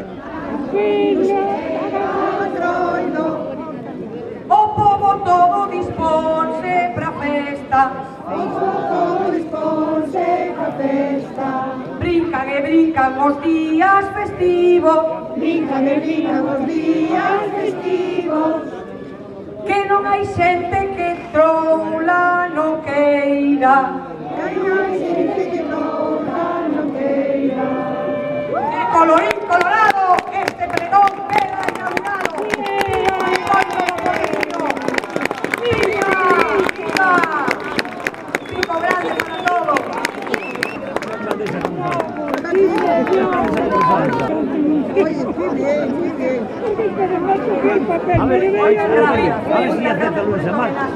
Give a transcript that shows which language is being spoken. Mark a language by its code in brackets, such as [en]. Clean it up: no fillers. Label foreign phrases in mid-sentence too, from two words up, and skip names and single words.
[gl] O pobo todo disponse pra festa, brincan e brincan os días festivos, que non hai xente que troula non queira. [es] Que colorín colorado, este pregón queda inaugurado. ¡Viva! ¡Viva! ¡Pico grande para todos! A ver si acepta Luis Amar.